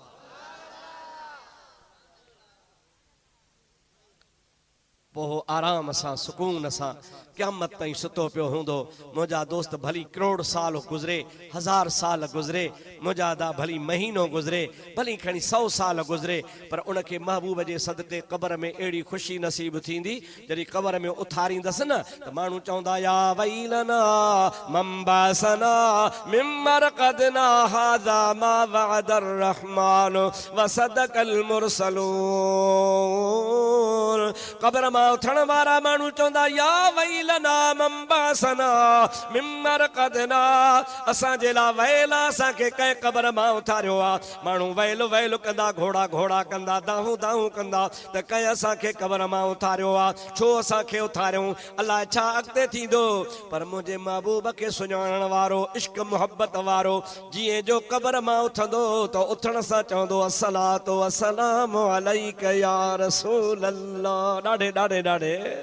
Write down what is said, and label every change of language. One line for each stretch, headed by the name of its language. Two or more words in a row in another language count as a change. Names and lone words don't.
Sindhi: पोइ आराम सां सुकून सां क़यामत ताईं सुतो पियो हूंदो मुंहिंजा दोस्त भली करोड़ साल गुज़रे 1000 साल गुज़रे मुंहिंजा दा भली महीनो गुज़रे भली खणी 100 साल गुज़रे पर उनखे महबूब जे सदक़े क़ब्र में अहिड़ी ख़ुशी नसीब थींदी जॾहिं क़ब्र में उथारींदसि न त माण्हू चवंदा
Arabic: يا ويلنا من بعثنا من مرقدنا هذا ما وعد الرحمن وصدق
Sindhi: मुरसलून क़ब्र मां उथण वारा माण्हू चवंदा
Arabic: يا ويلنا من بعثنا من مرقدنا
Sindhi: असांजे लाइ वैल असांखे कंहिं क़ब्र मां उथारियो आहे माण्हू वैल वैल कंदा घोड़ा घोड़ा कंदा दाहूं दाहूं कंदा त कंहिं असांखे क़ब्र मां उथारियो आहे छो असांखे उथारियूं अलाए छा अॻिते थींदो पर मुंहिंजे महबूब खे सुञाणण वारो इश्क मुहबत वारो जीअं जो क़ब्र मां उथंदो त उथण सां चवंदो
Arabic: الصلاة والسلام عليك يا رسول الله
Sindhi: ॾाढे ॾाढे ॾाढे